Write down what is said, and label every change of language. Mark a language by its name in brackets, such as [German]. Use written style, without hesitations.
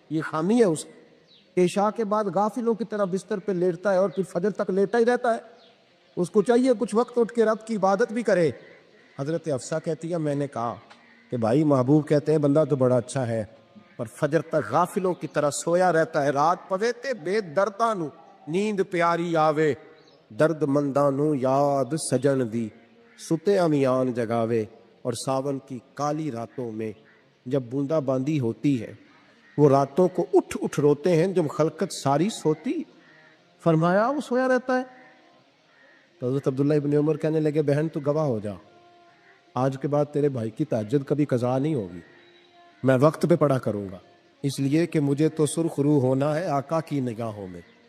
[Urdu] یہ خامی ہے اس کی، عشاء کے بعد غافلوں کی طرح بستر پہ لیٹتا ہے اور پھر فجر تک لیٹا ہی رہتا ہے. اس کو چاہیے کچھ وقت اٹھ کے رب کی عبادت بھی کرے. حضرت حفصہ کہتی ہے میں نے کہا کہ بھائی محبوب کہتے ہیں بندہ تو بڑا اچھا ہے پر فجر تک غافلوں کی طرح سویا رہتا ہے. [Punjabi] رات پوے تے بے درداں نو نیند پیاری آوے، درد منداں نو یاد سجن دی ستے امیان جگاوے. [Urdu] اور ساون کی کالی راتوں میں جب بوندا باندی ہوتی ہے وہ راتوں کو اٹھ اٹھ روتے ہیں جب خلقت ساری سوتی. فرمایا وہ سویا رہتا ہے. تو حضرت عبداللہ ابن عمر کہنے لگے بہن تو گواہ ہو جا، آج کے بعد تیرے بھائی کی تہجد کبھی قضا نہیں ہوگی، میں وقت پہ پڑھا کروں گا، اس لیے کہ مجھے تو سرخ روح ہونا ہے آقا کی نگاہوں میں.